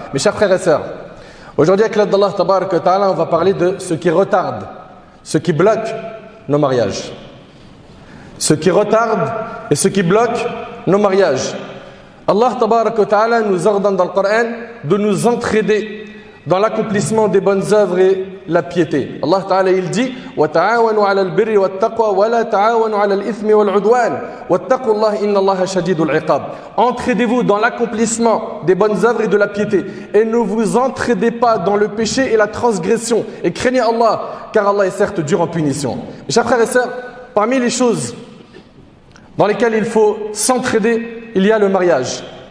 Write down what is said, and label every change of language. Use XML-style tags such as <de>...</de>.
<fr>Mes chers frères et sœurs, aujourd'hui avec l'aide d'Allah tabarak wa ta'ala, on va parler de ce qui retarde, ce qui bloque nos mariages. Ce qui retarde et ce qui bloque nos mariages. Allah tabarak wa ta'ala nous ordonne dans le Coran de nous entraider dans l'accomplissement des bonnes œuvres et la piété.</fr> <ar>Allah Ta'ala</ar> <fr>il dit</fr> <ar>وَتَعَاوَنُوا عَلَى الْبِرِّ وَالتَّقْوَى وَلَا تَعَاوَنُوا عَلَى الْإِثْمِ وَالْعُدْوَانِ وَاتَّقُوا اللَّهَ إِنَّ اللَّهَ شَدِيدُ الْعِقَابِ.</ar> <fr>Entraidez-vous dans l'accomplissement des bonnes œuvres et de la piété et ne vous entraidez pas dans le péché et la transgression et craignez Allah car Allah est certes dur en punition. Mes chers frères et sœurs, parmi les choses dans lesquelles il faut s'entraider, il y a le mariage.</fr>